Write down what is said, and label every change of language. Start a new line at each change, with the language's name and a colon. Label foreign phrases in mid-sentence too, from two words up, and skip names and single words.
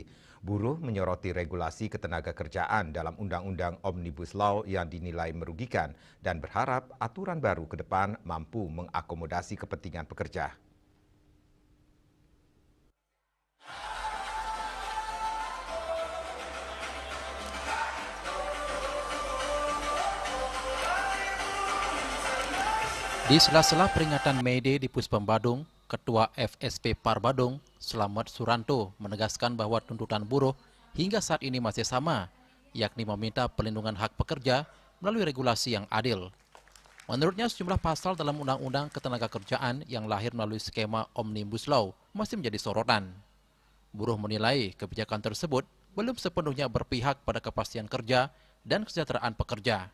Indonesian: Buruh menyoroti regulasi ketenagakerjaan dalam Undang-Undang Omnibus Law yang dinilai merugikan dan berharap aturan baru ke depan mampu mengakomodasi kepentingan pekerja. Di sela-sela peringatan May Day di Puspom Badung, Ketua FSP Par Badung, Slamet Suranto, menegaskan bahwa tuntutan buruh hingga saat ini masih sama, yakni meminta perlindungan hak pekerja melalui regulasi yang adil. Menurutnya, sejumlah pasal dalam Undang-Undang Ketenagakerjaan yang lahir melalui skema Omnibus Law masih menjadi sorotan. Buruh menilai kebijakan tersebut belum sepenuhnya berpihak pada kepastian kerja dan kesejahteraan pekerja.